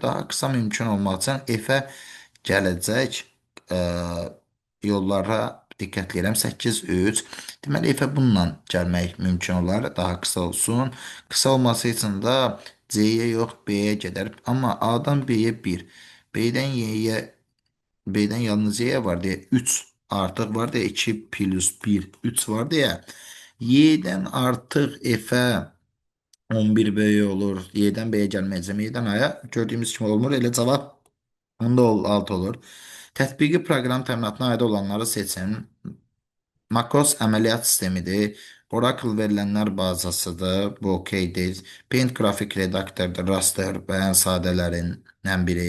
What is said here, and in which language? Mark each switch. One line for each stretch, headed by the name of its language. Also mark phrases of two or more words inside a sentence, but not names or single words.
Azerbaijani: Daha qısa mümkün olmaq üçün F-ə gələcək ə, yollara diqqət edirəm. 8 3. Deməli F-ə bununla gəlmək mümkün olar. Daha qısa olsun. Qısa olması üçün də C-yə yox B-yə gedər. Amma A-dan B-yə 1, B-dən Y-yə
Turkish: B'den yalnız Y var diye 3 artık var diye 2 plus 1 3 var diye Y'den artık F'e 11 B olur. Y'den B'ye gelmeyeceğim. Y'den A'ya gördüğümüz gibi olmur.
Azerbaijani: Elə cavab onda 6 olur. Tətbiqi proqram təminatına aid olanları seçin. MacOS əməliyyat sistemidir. Oracle verilənlər bazasıdır. Bu okeydir. Paint qrafik redaktordur. Raster və ən sadələrindən biri.